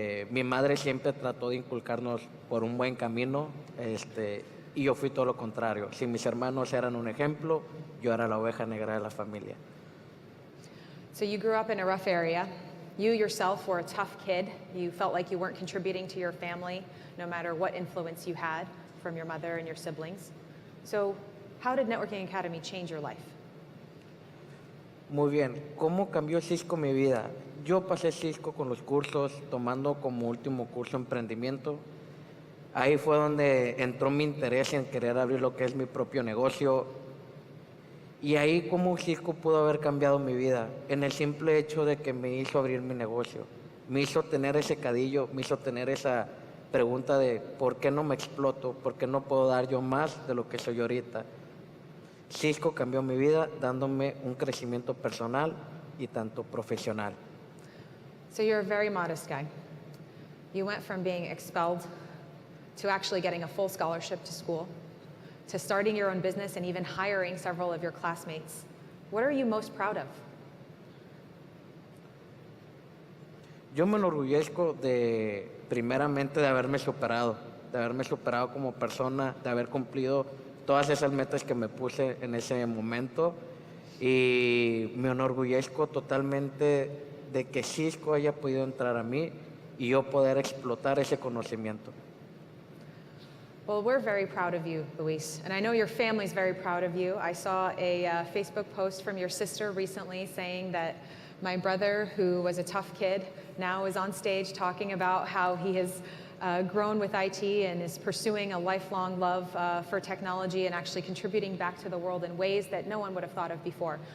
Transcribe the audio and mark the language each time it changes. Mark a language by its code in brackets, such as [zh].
[es] Mi madre siempre trató de inculcarnos por un buen camino, y yo fui todo lo contrario. Si mis hermanos eran un ejemplo, yo era la oveja negra de la familia. [en] So you grew up in a rough area. You yourself were a tough kid. You felt like you weren't contributing to your family, no matter what influence you had from your mother and your siblings. So how did Networking Academy change your life? [es] Muy bien. ¿Cómo cambió Cisco mi vida? Yo pasé Cisco con los cursos, tomando como último curso emprendimiento. Ahí fue donde entró mi interés en querer abrir lo que es mi propio negocio. Y ahí cómo Cisco pudo haber cambiado mi vida, en el simple hecho de que me hizo abrir mi negocio. Me hizo tener ese cadillo, me hizo tener esa pregunta de ¿por qué no me exploto? ¿Por qué no puedo dar yo más de lo que soy ahorita? Cisco cambió mi vida dándome un crecimiento personal y tanto profesional. [en] So you're a very modest guy. You went from being expelled to actually getting a full scholarship to school, to starting your own business and even hiring several of your classmates. What are you most proud of? [es] Yo me enorgullezco primeramente de haberme superado como persona, de haber cumplido todas esas metas que me puse en ese momento, y me enorgullezco totalmente de que Cisco haya podido entrar a mí y yo poder explotar ese conocimiento. [en] Well, we're very proud of you, Luis, and I know your family's very proud of you. I saw a Facebook post from your sister recently saying that my brother, who was a tough kid, now is on stage talking about how he has grown with IT and is pursuing a lifelong love for technology and actually contributing back to the world in ways that no one would have thought of before.